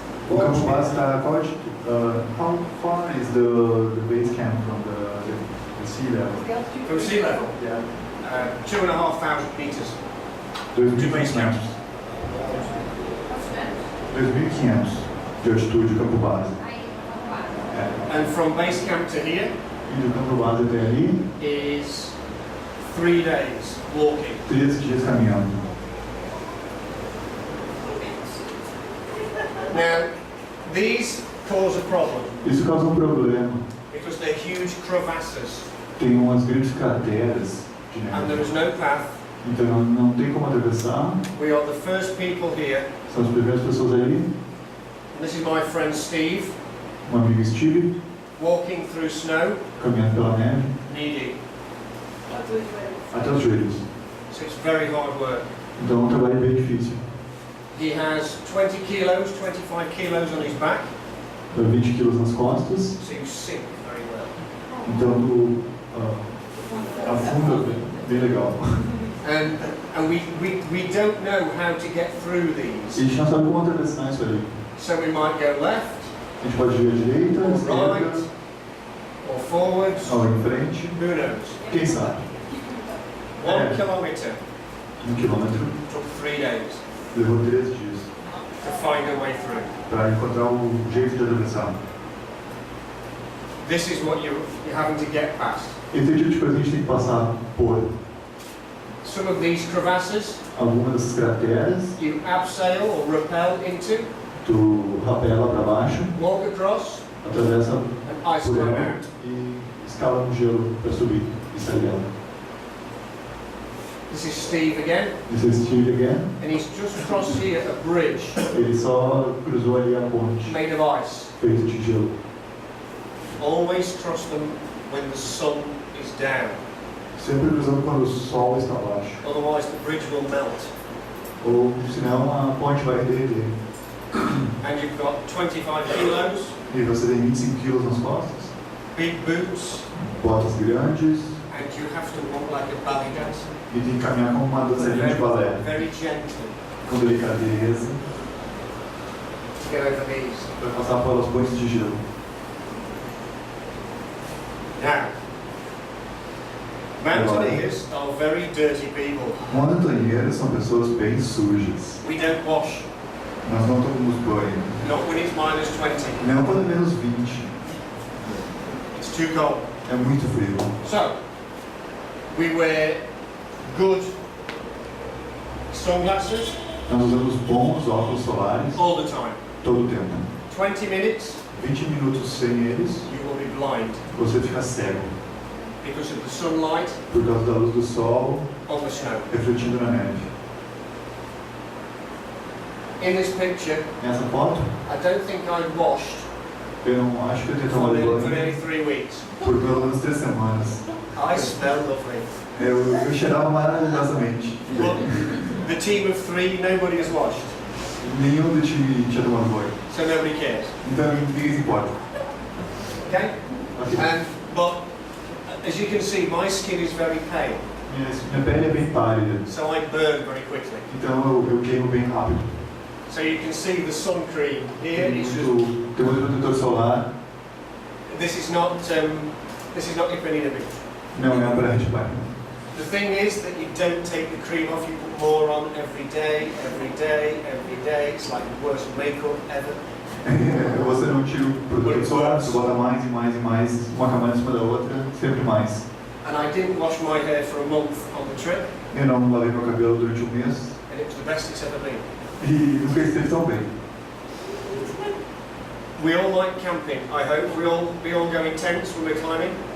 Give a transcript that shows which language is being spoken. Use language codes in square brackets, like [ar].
[pt] O campo base está qual altitude? [en] How far is the base camp from the sea level? From sea level, Yeah. 2,500 meters. [pt] 2.500 metros. 2.500 de altitude o campo base. É. [en] And from base camp to here [pt] E do campo base até ali, [en] is 3 days walking. [pt] 13 dias caminhando. [en] Now, these cause a problem [pt] Isso causa um problema. [en] because they're huge crevasses [pt] Tem umas grandes crateras de [en] and there [pt] neve. [en] is no path. [pt] Então não tem como atravessar. [en] We are the first people here. [pt] São as primeiras pessoas ali. [en] This is my friend Steve, [pt] Um amigo Steve, [en] walking through snow, [pt] caminhando pela neve, [en] knee deep. [pt] até os joelhos. [en] So it's very hard work. [pt] Então é um trabalho bem difícil. [en] He has 20 kilos, 25 kilos on his back, [pt] 20 quilos nas costas, [en] so you sink very well. [pt] então tu afunda bem legal. [en] And we don't know how to get through [pt] E [en] these. [pt] a gente não sabe como atravessar isso ali. [en] So we might go left, [pt] A gente pode ir à direita, à [en] or [pt] esquerda, [en] right, or forwards. [pt] ou em frente. [en] Who knows? [pt] Quem sabe? [en] 1 kilometre [pt] 1 quilômetro [en] took 3 days [pt] levou 3 dias [en] to find a way through. [pt] para encontrar o jeito de atravessar. [en] This is what you're having to get past. [pt] Esse é o tipo de coisa que a gente tem que passar por. [en] Some of these crevasses [pt] Algumas dessas crateras, [en] you abseil or rappel into, [pt] tu rapela para baixo, [en] walk across, [pt] atravessa [en] and ice [pt] por [en] climb [pt] ela [en] out. [pt] e escala no gelo para subir e sair dela. [en] This is Steve again, [pt] Esse é Steve [en] again. and he's just crossed here a bridge [pt] Ele só cruzou ali a ponte, [en] made of ice. [pt] feita de gelo. [en] Always cross them when the sun is down, [pt] Sempre cruzando quando o sol está baixo. [en] otherwise the bridge will melt. [pt] Ou senão a ponte vai derreter. [en] And you've got 25 kilos, [pt] E você tem 25 quilos nas costas, [en] big boots, [pt] botas grandes [en] and you have to walk like a ballet dancer. [pt] e tem que caminhar como uma dançarina de balé. [en] Very gently [pt] Com delicadeza, [en] to get over these. [pt] para passar pelas pontes de gelo. [en] Now, mountaineers are very dirty people. [pt] Montanheiros são pessoas bem sujas. [en] We don't wash, [pt] Nós não tomamos banho. [en] not when it's minus 20. [pt] Não quando é menos 20. [en] It's too cold. [pt] É muito frio. [en] So, we wear good sunglasses [pt] Nós usamos bons óculos solares [en] all the time. [pt] todo o tempo. [en] 20 minutes, [pt] 20 minutos sem eles, [en] you will be blind [pt] você fica cego. [en] because of the sunlight [pt] Por causa da luz do sol [en] on the snow. [pt] refletindo na neve. [en] In this picture, [pt] Nessa foto, [en] I don't think I washed [pt] eu não acho que eu tenho [en] for [pt] tomado [en] nearly [pt] banho [en] 3 weeks. [pt] por pelo menos 3 semanas. [en] I smell lovely. [pt] Eu cheirava maravilhosamente. [en] But the team of 3, nobody has washed, [pt] Nenhum do time tinha tomado banho. [en] so nobody cares. [pt] Então ninguém se importa. [en] Okay? [pt] Ok. [en] But as you can see, my skin is very pale, [pt] Minha pele é bem pálida, [en] so I burn very quickly. [pt] então eu queimo bem rápido. [en] So you can see the sun cream here. It's just, [pt] Tem muito protetor solar. [en] this is not Ipanema Beach. [pt] Não é para a gente vai. [en] The thing is that you don't take the cream off, you put more on every day, every day, every day. It's like the worst makeup ever. [pt] Você não tira o produto solar, você bota mais e mais e mais, uma camada em cima da outra, sempre mais. [en] And I didn't wash my hair for a month on the trip, [pt] Eu não lavei meu cabelo durante um mês [en] and it was the best it's ever been. [pt] e nunca esteve tão bem. [en] We all like camping, I hope. We all go in tents when we're climbing.